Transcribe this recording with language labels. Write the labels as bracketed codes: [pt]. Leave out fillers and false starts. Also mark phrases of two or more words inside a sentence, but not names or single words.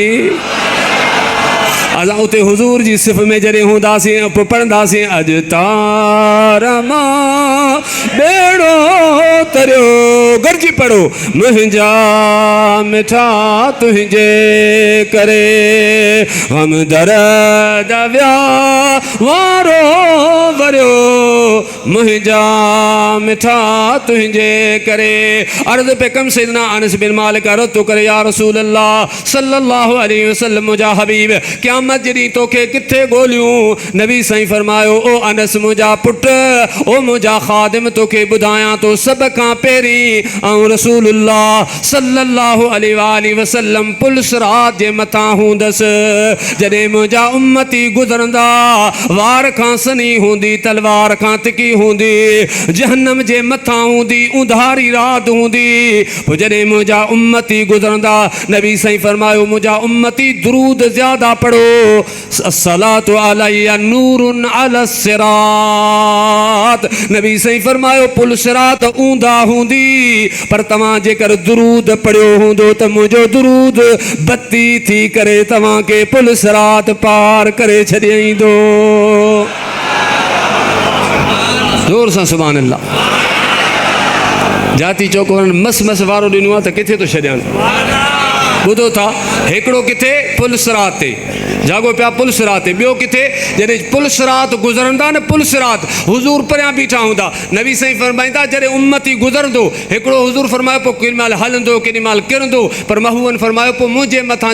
[sd] असां उते हुज़ूर जी सिफ़ में जॾहिं हूंदासीं पोइ पढ़ंदासीं अॼु तारा मां बेड़ो तरियो गॾिजी पढ़ो मुंहिंजा मिठा तुंहिंजे करे हम दर्द विया वारो वरियो मुंहिंजा मिठा तुंहिंजे करे अर्ज़ पे कम सैयदना अनस बिन मालिक अर्ज़ तो करे [ar] يا رسول الله صلى الله عليه وسلم [sd] मुंहिंजा हबीब क़यामत जॾहिं तोखे किथे ॻोल्हियूं नबी साईं फरमायो ओ अनस मुंहिंजा पुट ओ मुंहिंजा ख़ादिम तोखे ॿुधायां थो सभ खां पहिरीं ऐं रसूलुल्लाह [ar] صلى الله عليه وسلم [sd] पुल सिरात जे मथां हूंदसि जॾहिं मुंहिंजा उम्मती गुज़रंदा वार खां सनी हूंदी तलवार खां तिकी हूंदी जहन्नम जे मथां हूंदी उंधारी रात हूंदी पोइ जॾहिं मुंहिंजा उम्मती गुज़रंदा नबी साईं फरमायो मुंहिंजा उम्मती दुरूद ज़्यादा पढ़ो [ar] الصلاة علي نور على الصراط [sd] नबी साईं फरमायो पुल सिरात ऊंधा हूंदी पर तव्हां जेकर दुरूद पढ़ियो हूंदो त मुंहिंजो दुरूद बत्ती थी करे तव्हांखे पुल सिरात पार करे छॾींदो ज़ोर सां [ar] سبحان الله [sd] जाती चौक मस मस वारो ॾिनो आहे त किथे थो छॾियां ॿुधो था हिकिड़ो किथे पुल सिरात ते जागो पिया पुल सिरात ते ॿियो किथे जॾहिं पुल सिरात गुज़रंदा न पुल सिरात हुज़ूर परियां बीठा हूंदा नबी साईं फरमाईंदा जॾहिं उम्मती गुज़रंदो हिकिड़ो हुज़ूर फरमायो पोइ केॾी महिल हलंदो केॾी महिल किरंदो पर महबूबनि फरमायो पोइ मुंहिंजे मथां